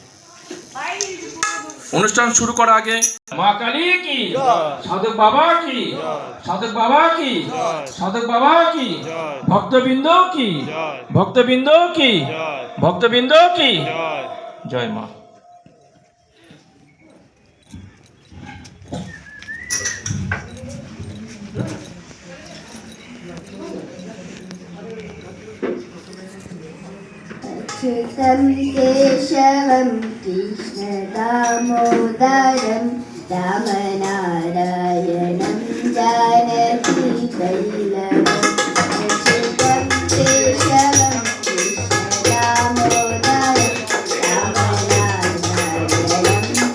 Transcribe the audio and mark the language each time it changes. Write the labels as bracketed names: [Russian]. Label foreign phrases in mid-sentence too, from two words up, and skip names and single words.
[Bangla] অনুষ্ঠান শুরু করার আগে মা কালী কি, সাধক বাবা কি, সাধক বাবা কি, সাধক বাবা কি, ভক্তবৃন্দ কি, ভক্তবৃন্দ কি, ভক্তবৃন্দ কি, জয় মা। [Sanskrit] अच्युतं केशवं कृष्णदामोदरं रामनारायणं जानकीवल्लभम् अच्युतं केशवं कृष्णदामोदरं रामनारायणं